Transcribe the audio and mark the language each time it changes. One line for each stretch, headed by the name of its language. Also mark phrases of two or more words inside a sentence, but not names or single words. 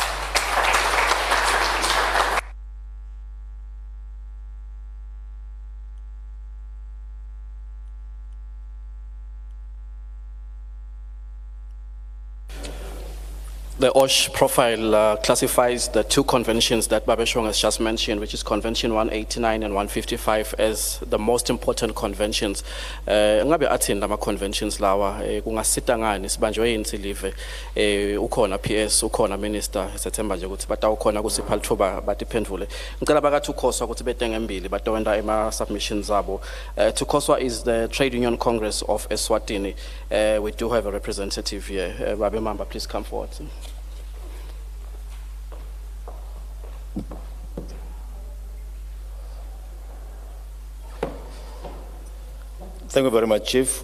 English: The OSH profile classifies the two conventions that Babeshong has just mentioned, which is Convention 189 and 155, as the most important conventions.
Swati: Ngabe athini lama conventions lawa kungasita ngani sibanjwe insilive ukhona PS ukhona minister sethemba nje ukuthi batawukhona kusipha lithuba batiphendvule. Ngicela bakathi ukhoswa ukuthi bete ngembili batowenda ema submissions zabo.
English: Tukhoswa is the Trade Union Congress of Eswatini. We do have a representative here. Babe Mamba, please come forward. Thank you very much, Chief.